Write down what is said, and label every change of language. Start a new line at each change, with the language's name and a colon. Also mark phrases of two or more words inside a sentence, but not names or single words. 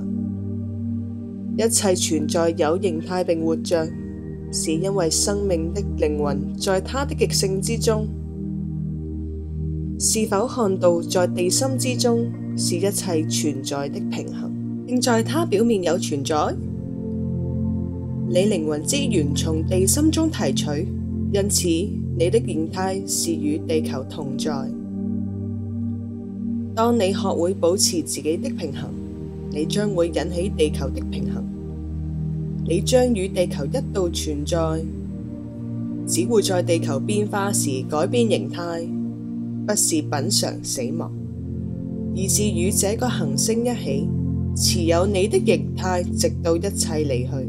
Chinese: 一切存在有形態並活着，是因為生命的靈魂在它的極性之中。是否看到在地心之中是一切存在的平衡，並在它表面有存在？你靈魂之源從地心中提取，因此你的形態是與地球同在。當你學會保持自己的平衡，你將會引起地球的平衡。你將與地球一道存在，只會在地球變化時改變形態，不是品嚐死亡，而是與這個行星一起持有你的形態，直到一切離去。